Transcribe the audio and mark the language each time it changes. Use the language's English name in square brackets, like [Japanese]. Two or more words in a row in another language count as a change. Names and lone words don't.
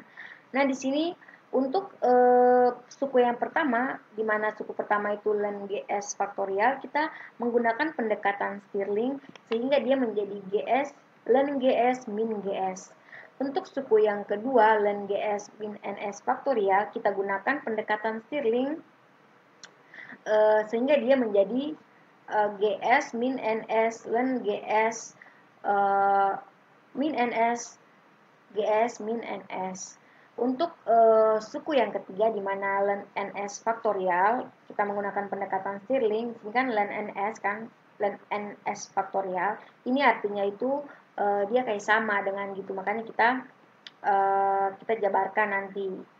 [Indonesian] Nah, di sini untuk suku yang pertama, di mana suku pertama itu ln GS faktorial, kita menggunakan pendekatan Stirling sehingga dia menjadi GS ln GS min GS. Untuk suku yang kedua, ln GS min NS faktorial, kita gunakan pendekatan Stirling sehingga dia menjadi GS min NS ln GS min NS GS min NS. Untuk suku yang ketiga di mana ln NS faktorial kita menggunakan pendekatan Stirling, ini kan ln NS kan, ln NS faktorial. Ini artinya itu dia kayak sama dengan gitu, makanya kita jabarkan nanti.